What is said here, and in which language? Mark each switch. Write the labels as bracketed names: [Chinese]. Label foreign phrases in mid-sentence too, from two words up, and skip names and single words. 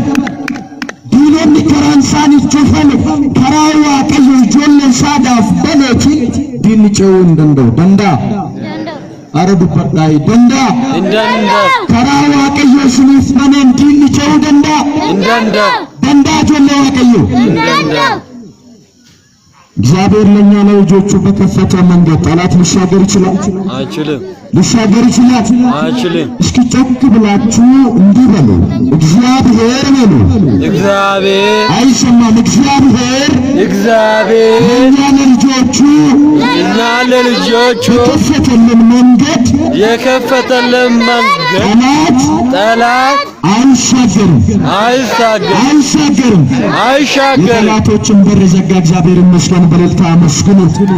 [Oromo] Diinonni karaan isaanii cufame karaa Waaqayyo ijoollee isaadhaaf baneetiin diinni ce'uu hin danda'u. Danda'a? Ara dubbadhaa danda'a? Karaa Waaqayyo isiniif baneen diinni ce'uu danda'a? danda'a ijoollee Waaqayyo? [Amharic] እግዚአብሔር ለኛ ለልጆቹ በከፈተው መንገድ ጠላት ሊሻገር ይችላል? አይችልም። ሊሻገር ይችላል? አይችልም። እስኪ ጮክ ብላችሁ እንዲህ በሉ፣ እግዚአብሔር በሉ። እግዚአብሔር አይሰማም። እግዚአብሔር ለኛ ለልጆቹ የከፈተልን መንገድ ጠላት አይሻገርም። የጠላቶችን በር ዘጋ። እግዚአብሔር ይመስገን። በእልልታ አመስግኑት።